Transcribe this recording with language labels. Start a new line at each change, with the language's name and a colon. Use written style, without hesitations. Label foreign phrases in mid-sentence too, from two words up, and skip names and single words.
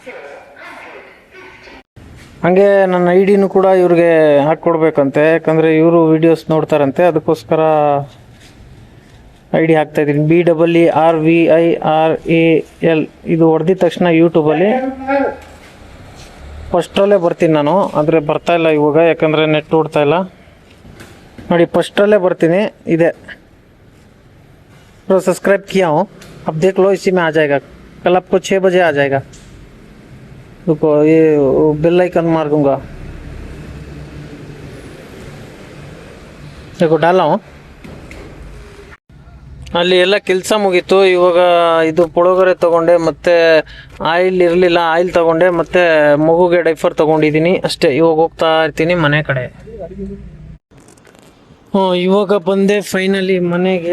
Kannada: ಹಂಗೆ ನನ್ನ ID ಕೂಡ ಇವ್ರಿಗೆ ಹಾಕ್ಕೊಡ್ಬೇಕಂತೆ, ಯಾಕಂದರೆ ಇವರು ವೀಡಿಯೋಸ್ ನೋಡ್ತಾರಂತೆ, ಅದಕ್ಕೋಸ್ಕರ ID ಹಾಕ್ತಾ ಇದ್ದೀನಿ. BEERVIRAL ಇದು ಹೊಡೆದಿದ ತಕ್ಷಣ ಯೂಟ್ಯೂಬಲ್ಲಿ ಫಸ್ಟ್ರಲ್ಲೇ ಬರ್ತೀನಿ ನಾನು, ಆದರೆ ಬರ್ತಾ ಇಲ್ಲ ಇವಾಗ, ಯಾಕಂದರೆ ನೆಟ್ ಓಡ್ತಾ ಇಲ್ಲ ನೋಡಿ. ಫಸ್ಟ್ರಲ್ಲೇ ಬರ್ತೀನಿ, ಇದೆ
Hindi: तो सब्सक्राइब किया हूँ, अब देख लो इसी में आ जाएगा. कल आपको 6 बजे आ जाएगा. रुको ये बेल आइकन मार दूंगा, देखो डाला हूँ.
Kannada: ಅಲ್ಲಿ ಎಲ್ಲ ಕೆಲಸ ಮುಗೀತು. ಇವಾಗ ಇದು ಪುಳೋಗರೆ ತೊಗೊಂಡೆ, ಮತ್ತು ಆಯಿಲ್ ಇರಲಿಲ್ಲ, ಆಯಿಲ್ ತೊಗೊಂಡೆ, ಮತ್ತು ಮಗುಗೆ ಡೈಫರ್ ತೊಗೊಂಡಿದ್ದೀನಿ ಅಷ್ಟೇ. ಇವಾಗ ಹೋಗ್ತಾ ಇರ್ತೀನಿ ಮನೆ ಕಡೆ. ಇವಾಗ ಬಂದೆ ಫೈನಲಿ ಮನೆಗೆ.